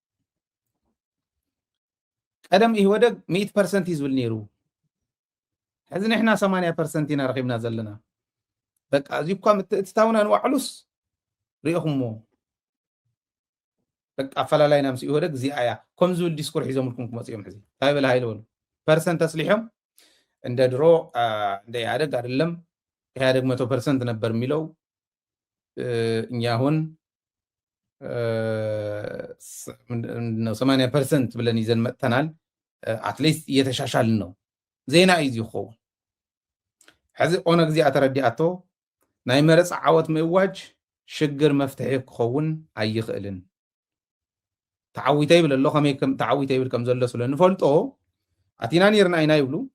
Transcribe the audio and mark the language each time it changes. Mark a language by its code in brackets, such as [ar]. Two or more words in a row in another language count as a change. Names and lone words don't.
[ti] ቀደም ኢህወደግ 100% እዩ ዝብል ነይሩ። ሕዚ ንሕና 80% ኢና ረኺብና ዘለና። በቃ እዚ እኳ ምትእትታውና ንባዕሉስ ሪኢኹምሞ በቃ ኣፈላላይና ምስ ኢህወደግ እዚኣ እያ ከምዚ ዝብል ዲስኩር ሒዞምልኩም ክመፁ እዮም። ሕዚ እንታይ በላ ሃይለ በሉ ፐርሰንት ተስሊሖም [am] እንደ ድሮ እንደ ኢህአደግ አይደለም ኢህአደግ 100% ነበር የሚለው እኛ አሁን 80% ብለን ይዘን መጥተናል። አትሊስት እየተሻሻልን ነው። [ti] ዜና እዩ ዝኸውን ሕዚ ኦነግ እዚኣ ተረዲኣቶ ናይ መረፃ ዓወት ምእዋጅ ሽግር መፍትሒ ክኸውን ኣይኽእልን ተዓዊተ ይብል ኣሎ። ከመይ ተዓዊተ ይብል ከም ዘሎ ስለ ንፈልጦ ኣቲና ነርና ኢና ይብሉ